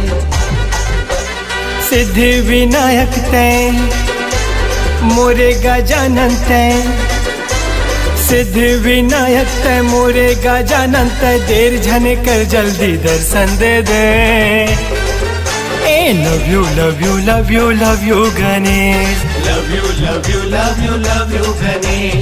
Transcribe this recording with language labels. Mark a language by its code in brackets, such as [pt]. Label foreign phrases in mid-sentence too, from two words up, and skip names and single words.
[hne] सिद्धि विनायक तय मोरे गजानन तय सिद्धि विनायक तय मोरे गजानन तय देर झने कर जल्दी दर्शन दे दे ए [en] love you love you love you love you [hne] गणेश [en] Love you, love you, love you, love you, Ganesh.